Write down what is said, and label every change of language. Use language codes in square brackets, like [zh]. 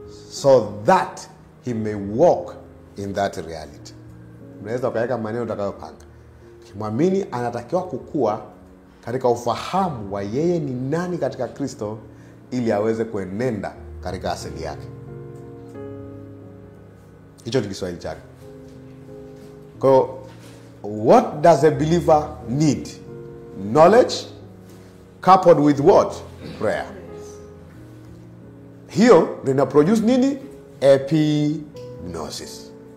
[en] So that he may walk in that reality. [sw] Unaweza ukaweka maneno utakayopanga. Mwamini anatakiwa kukua katika ufahamu wa yeye ni nani katika Kristo, ili aweze kuenenda katika asili yake. Hicho ni Kiswahili chake. [en] Kwa what does a believer need? Knowledge coupled with what? Prayer. [sw] Hiyo ndio produce nini? Epignosis.